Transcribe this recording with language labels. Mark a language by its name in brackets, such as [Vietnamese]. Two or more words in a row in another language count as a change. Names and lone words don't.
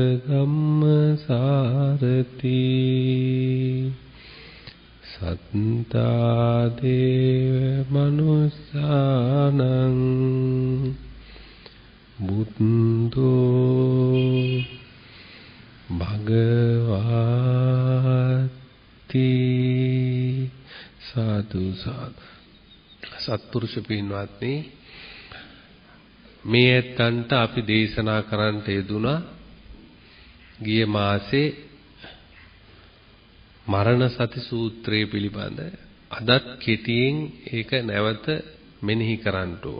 [Pali] ධම්මසාරති සත්තා දේව මනුස්සානං බුද්ධෝ භගවති සාදු සාදු. [Sinhala] සත්පුරුෂ පින්වත්නි, මේ ඇත්තන්ට අපි දේශනා කරන්නට යෙදුණා ගිය මාසේ මරණ සති සූත්‍රය පිළිබඳ. අදත් කෙටියෙන් ඒක නැවත මෙනෙහි කරන්න ඕන.